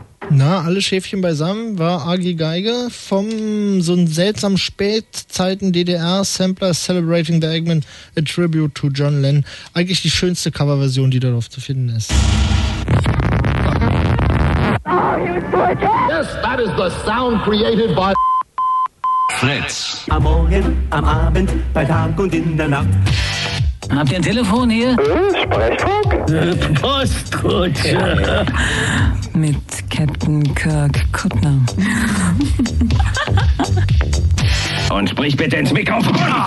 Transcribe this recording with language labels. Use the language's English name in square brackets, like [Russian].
[German] Na, alle Schäfchen beisammen war AG Geiger vom so ein seltsamen Spätzeiten-DDR-Sampler Celebrating the Eggman, a Tribute to John Lennon. Eigentlich die schönste Coverversion, die darauf zu finden ist. [English] Oh, yes, that is the sound created by Fritz. [German] Am Morgen, am Abend, bei Tag und in der Nacht. Habt ihr ein Telefon hier? Sprechfunk? Postkutsche. Ja. Mit Captain Kirk Kuttner. Und sprich bitte ins Mikrofon.